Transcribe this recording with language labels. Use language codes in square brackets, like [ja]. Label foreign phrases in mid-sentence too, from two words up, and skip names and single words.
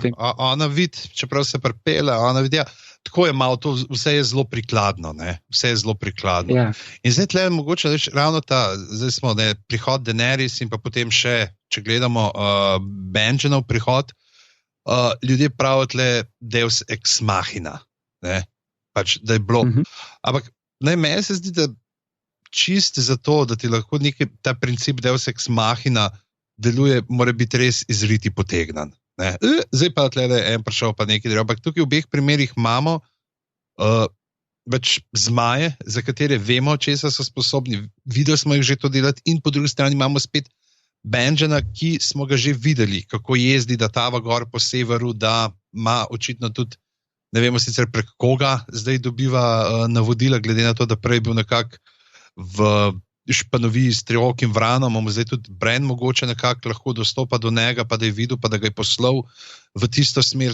[sl] Ona vidi, čeprav se pripele, ona vidi, ja. Tako je malo, to vse je zelo prikladno, ne? Vse je zelo prikladno. Ja. In zdaj tle mogoče reči, ravno zdaj smo, ne, prihod Daenerys in pa potem še, če gledamo Benjenov prihod, ljudje pravijo tle [la] Deus ex machina, [sl] ne? Pač, da je bilo. Ampak meni se zdi, da čist za to, da ti lahko ta princip [la] Deus ex machina [sl] deluje, mora biti res izriti potegnan. Ne. Zdaj pa tle je en prišel pa nekaj drugega, ampak tukaj v obeh primerih imamo več zmaje, za katere vemo, česa so sposobni, videli smo jih že to delati in po drugi strani imamo spet Benjena, ki smo ga že videli, kako jezdi, da tava gor po severu, da ima očitno tudi, ne vemo sicer prek koga, zdaj dobiva navodila, glede na to, da prej bil nekako v španoviji s triokim vranom, mu zdaj tudi Bran mogoče nekako lahko dostopa do njega, pa da je videl, pa da ga je poslal v tisto smer.